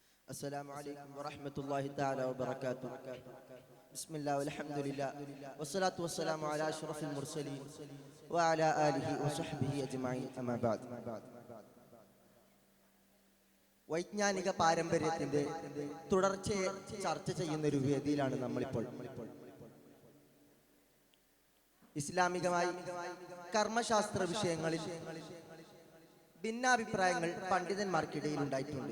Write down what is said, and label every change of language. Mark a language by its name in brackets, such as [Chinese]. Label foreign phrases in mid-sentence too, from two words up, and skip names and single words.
[Arabic] السلام عليكم ورحمة الله تعالى وبركاته. بسم الله والحمد لله والصلاة والسلام على أشرف المرسلين وعلى آله وصحبه أجمعين أما بعد. [Malayalam] വൈജ്ഞാനിക പാരമ്പര്യത്തിന്റെ തുടർച്ചയെ ചർച്ച ചെയ്യുന്ന ഒരു വേദിയിലാണ് നമ്മളിപ്പോൾ. ഇസ്ലാമികമായി കർമ്മശാസ്ത്ര വിഷയങ്ങളിൽ ഭിന്നാഭിപ്രായങ്ങൾ പണ്ഡിതന്മാർക്കിടയിൽ ഉണ്ടായിട്ടുണ്ട്.